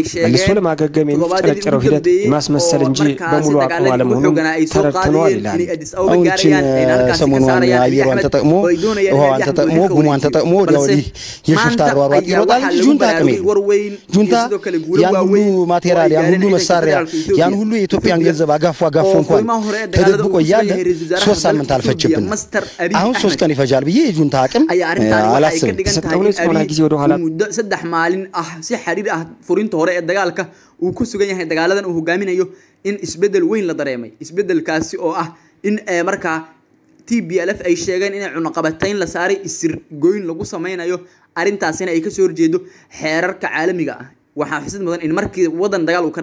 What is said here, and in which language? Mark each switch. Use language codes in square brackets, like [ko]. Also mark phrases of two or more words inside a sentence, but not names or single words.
[am] መልሶ ለማገገም የሚጨረጨረው ሂደት ማስመሰል እንጂ በሙሉ አቅሙ አለመሆኑን ተረድተናል ይላል አሁን ሰሞኑን አየሯን ተጠቅሞ ውሃዋን ተጠቅሞ ጉሟን ተጠቅሞ ወዲህ የሽፍታ አሯሯጥ ይሮጣል ጁንታ አቅሜ ጁንታ ያን ሁሉ ማቴሪያል ያን ሁሉ መሳሪያ ያን ሁሉ የኢትዮጵያን ገንዘብ አጋፉ እንኳን ተደብቆ ያለ 3 ሳምንት አልፈጅብን አሁን 3 ቀን ይፈጃል ብዬ የጁንታ አቅም አላስብም ሆና ጊዜ ወደ ኋላ [so] saddex maalin si xariir ah furinta hore ee dagaalka uu ku sugan yahay dagaaladan uu hogaaminayo in isbedel weyn la dareemay isbedelkaasi oo ah in marka TPLF ay sheegeen in cunaqabatayn la saaray isir gooyn lagu sameeyo arintaasina ay ka soo horjeedo xeerarka caalamiga ah waxa xisad mudan in markii wadan dagaal uu ka